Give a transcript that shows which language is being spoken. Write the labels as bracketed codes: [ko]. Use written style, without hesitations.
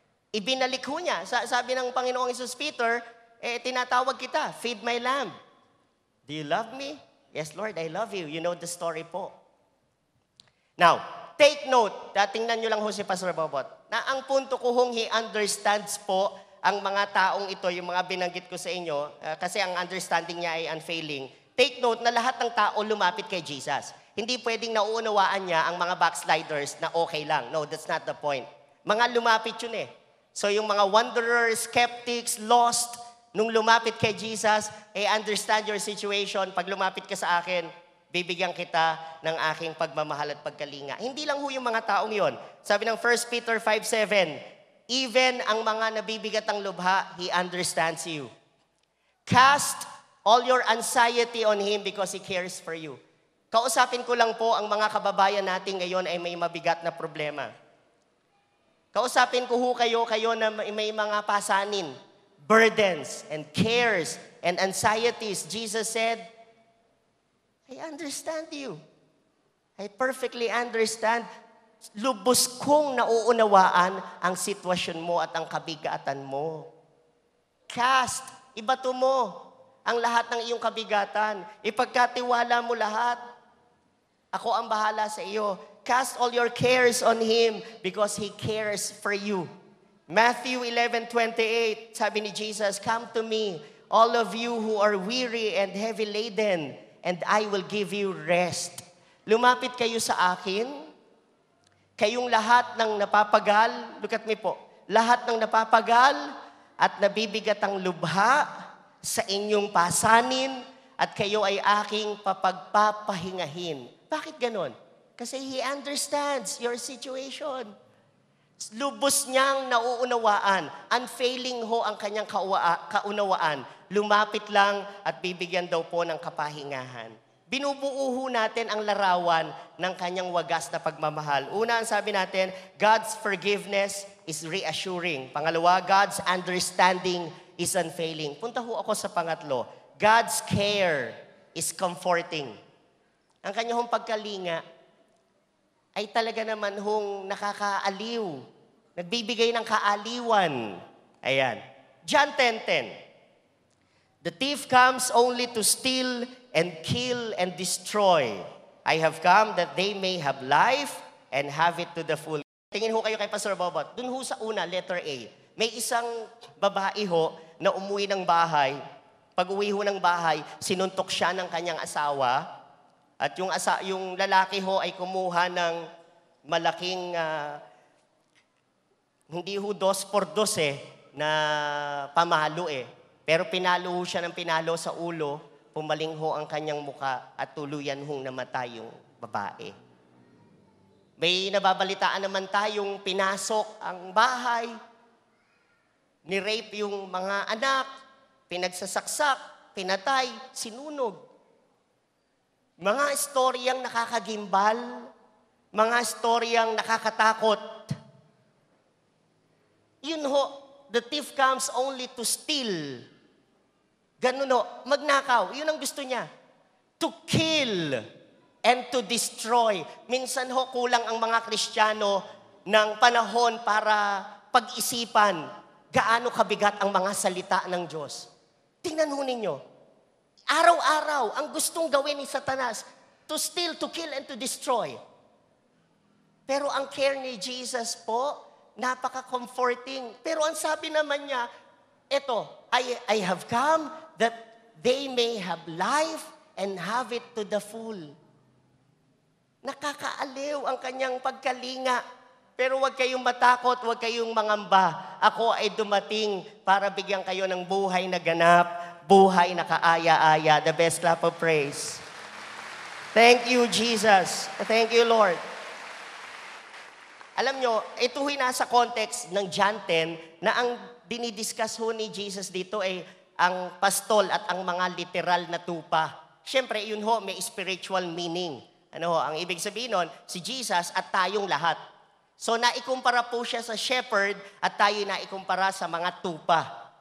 [tl] Ibinalik ho niya. Sabi ng Panginoong Hesus, Peter, tinatawag kita, [en] feed my lamb. Do you love me? Yes, Lord, I love you. You know the story po. Now, take note, [tl] tingnan nyo lang ho si Pastor Bobot, na ang punto ko hong [en] he understands [tl] po ang mga taong ito, yung mga binanggit ko sa inyo, kasi ang understanding niya ay unfailing. [en] Take note [tl] na lahat ng tao lumapit kay Jesus. Hindi pwedeng nauunawaan niya ang mga backsliders na okay lang. [en] No, that's not the point. [tl] Mga lumapit yun So yung mga wanderers, skeptics, lost, nung lumapit kay Jesus, [en] understand your situation. [tl] Pag lumapit ka sa akin, bibigyan kita ng aking pagmamahal at pagkalinga. Hindi lang ho yung mga taong yon. Sabi ng 1 Peter 5:7, even ang mga nabibigat ang lubha, [en] He understands you. Cast all your anxiety on Him because He cares for you. [tl] Kausapin ko lang po ang mga kababayan natin ngayon ay may mabigat na problema. Kausapin ko ho kayo na may mga pasanin, [en] burdens and cares and anxieties. Jesus said, I understand you. I perfectly understand. [tl] Lubos kong nauunawaan ang sitwasyon mo at ang kabigatan mo. Cast, ibato mo ang lahat ng iyong kabigatan. Ipagkatiwala mo lahat. Ako ang bahala sa iyo. [en] Cast all your cares on Him because He cares for you. Matthew 11:28, [tl] sabi ni Jesus, [en] come to me, all of you who are weary and heavy laden, and I will give you rest. [tl] Lumapit kayo sa akin, kayong lahat ng napapagal, [en] look at me [tl] po, lahat ng napapagal at nabibigat ang lubha sa inyong pasanin, at kayo ay aking papagpapahingahin. Bakit ganon? Kasi [en] He understands your situation. [tl] Lubos niyang nauunawaan. Unfailing ho ang kanyang kaunawaan. Lumapit lang at bibigyan daw po ng kapahingahan. Binubuo ho natin ang larawan ng kanyang wagas na pagmamahal. Una, ang sabi natin, [en] God's forgiveness is reassuring. [tl] Pangalawa, [en] God's understanding is unfailing. [tl] Punta ho ako sa pangatlo. [en] God's care is comforting. [tl] Ang kanyang pagkalinga ay talaga naman hong nakakaaliw. Nagbibigay ng kaaliwan. Ayan. John 10:10. [en] The thief comes only to steal and kill and destroy. I have come that they may have life and have it to the full. [tl] Tingin ho kayo kay Pastor Bobot. Dun ho sa una, letter A. May isang babae ho na umuwi ng bahay. Pag uwi ho ng bahay, sinuntok siya ng kanyang asawa. At yung lalaki ho ay kumuha ng malaking, hindi ho 2x2 na pamalo Pero pinalo ho siya ng pinalo sa ulo, pumaling ho ang kanyang muka at tuluyan hong namatay yung babae. May nababalitaan naman tayong pinasok ang bahay, ni-rape yung mga anak, pinagsasaksak, pinatay, sinunog. Mga istoryang nakakagimbal, mga istoryang nakakatakot. Yun ho, [en] the thief comes only to steal. [tl] Ganun ho, magnakaw. Yun ang gusto niya. [en] To kill and to destroy. [tl] Minsan ho, kulang ang mga Kristiyano ng panahon para pag-isipan gaano kabigat ang mga salita ng Diyos. Tingnan ho ninyo. Araw-araw, ang gustong gawin ni Satanas, [en] to steal, to kill, and to destroy. [tl] Pero ang care ni Jesus po, napaka-comforting. Pero ang sabi naman niya, eto, [en] I have come that they may have life and have it to the full. [tl] Nakakaaliw ang kanyang pagkalinga. Pero huwag kayong matakot, huwag kayong mangamba. Ako ay dumating para bigyan kayo ng buhay na ganap, buhay na kaaya-aya. [en] The best clap of praise. Thank you, Jesus. Thank you, Lord. [tl] Alam nyo, ito huy nasa context ng John 10 na ang dinidiscuss ho ni Jesus dito ay ang pastol at ang mga literal na tupa. Siyempre, yun ho, may spiritual meaning. Ano ho, ang ibig sabihin nun, si Jesus at tayong lahat. So, naikumpara po siya sa shepherd at tayo naikumpara sa mga tupa.